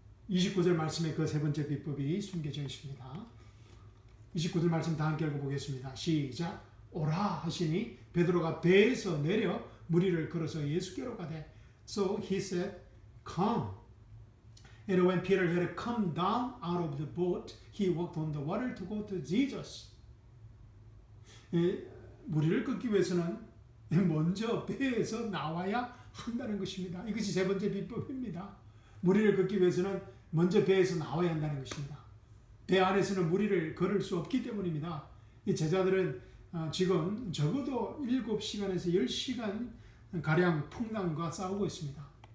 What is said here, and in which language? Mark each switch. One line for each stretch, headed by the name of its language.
Korean: 29절 말씀에 그 세 번째 비법이 숨겨져 있습니다. 29절 말씀 다 함께 읽어보겠습니다. 시작. 오라 하시니 베드로가 배에서 내려 무리를 걸어서 예수께로 가되
English: So he said, come. And when Peter had come down out of the boat, he walked on the water to go to Jesus.
Korean: 무리를 걷기 위해서는 먼저 배에서 나와야 한다는 것입니다. 이것이 세 번째 비법입니다. 무리를 걷기 위해서는 먼저 배에서 나와야 한다는 것입니다. 배 안에서는 무리를 걸을 수 없기 때문입니다. 이 제자들은 지금 적어도 7시간에서 10시간 가량 풍랑과 싸우고 있습니다.